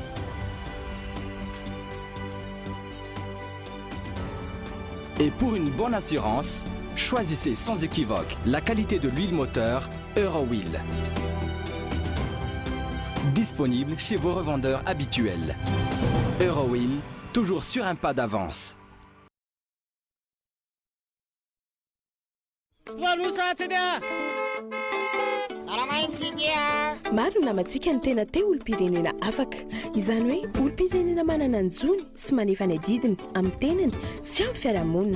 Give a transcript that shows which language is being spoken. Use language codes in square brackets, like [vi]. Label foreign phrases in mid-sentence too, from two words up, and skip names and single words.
[fr] Et pour une bonne assurance, choisissez sans équivoque la qualité de l'huile moteur Eurowheel. Disponible chez vos revendeurs habituels. Eurowheel, toujours sur un pas d'avance. [mg] Maro namantsika ny tena te olo-pirenena afaka. Izany hoe olo-pirenena manana ny zony sy manefa ny adidiny amin'ny tenany sy amin'ny fiarahamonina.